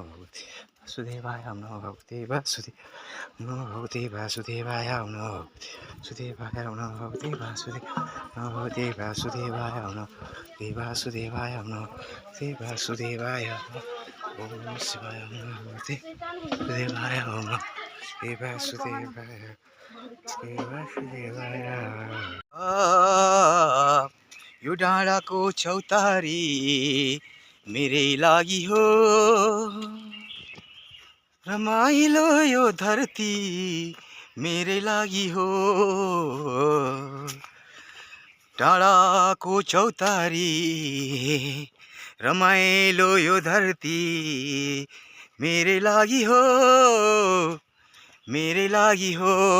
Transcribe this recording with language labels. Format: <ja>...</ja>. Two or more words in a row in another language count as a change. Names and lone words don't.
<sa>भगवते वासुदेवाय नमो भगवते वासुदेव नमो भगवते वासुदेवाय नमो वासुदेवाय नमो भगवते वासुदेव नमो भगवते वासुदेवाय नमो वासुदेवाय नमो वासुदेवाय ओम शिवाय नमो भगवते वासुदेवाय नमो वासुदेवाय वासुदेवाय।</sa> <ne>यो डाँडाको चौतारी मेरै लागि हो, रमाइलो यो धरती मेरै लागि हो। डाँडाको चौतारी रमाइलो यो धरती मेरै लागि हो, मेरै लागि हो।</ne>